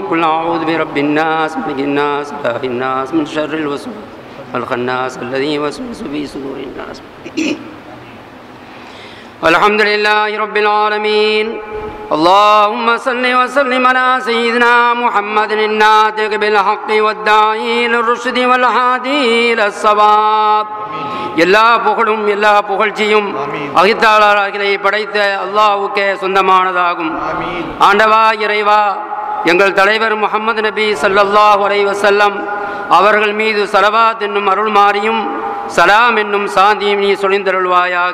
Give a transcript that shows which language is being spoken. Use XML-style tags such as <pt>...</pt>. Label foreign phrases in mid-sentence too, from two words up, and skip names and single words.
<ar>قل أعوذ برب الناس ملك الناس إله الناس من شر الوسواس الخناس الذي يوسوس في صدور الناس. الحمد لله رب العالمين. اللهم صل وسلم على سيدنا محمد الناطق بالحق والداعي للرشد والهادي إلى الصواب.</ar> <ta>எல்லா புகழும் எல்லா புகழ்ச்சியும் அகித்தாளர்களை படைத்த அல்லாஹ்வுக்கே சொந்தமானதாகும். ஆண்டவா இறைவா, எங்கள் தலைவர் முஹம்மது நபி</ta> <ar>صلى الله عليه وسلم</ar> <ta>அவர்கள் மீது ஸலவாத் என்னும் அருள்மாரியும் சலாம் என்னும் சாந்தியும் நீ சொலிந்தருள்வாயாக.</ta>